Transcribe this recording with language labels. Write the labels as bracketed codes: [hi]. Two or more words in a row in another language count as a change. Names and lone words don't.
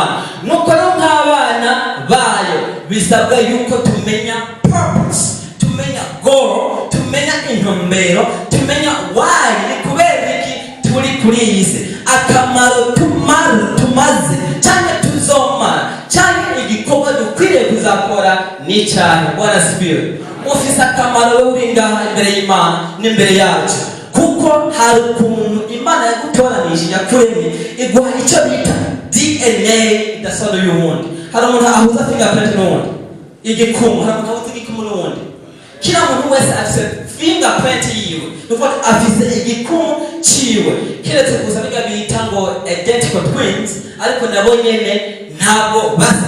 [rn] Nuko nk'abana bayo bisabwa yuko tumenya purpose, tumenya goal, tumenya intumbero, tumenya why, ni kubera iki turi kuri iyi si, akamaro tumaze cyane tuzomara, cyane igikorwa dukwiriye kuzakora ni cyane. [sw] Bwana sifiwe. [rn] Ufise akamaro wowe uri ngaha imbere y'Imana n'imbere yacu, kuko hari ukuntu Imana yagutoranije yakuremye iguha icyo bita DNA idasano y'uwundi. Hari umuntu ahuza fingerprint n'uwundi, igikumu, hari umuntu ahuza igikumu n'uwundi. Kila muntu wese afise fingerprint yiwe, nuko afise igikumu ciwe, kiretse gusa biga bita ngo [en] identical twins, [rn] ariko nabo nyene ntabwo basa.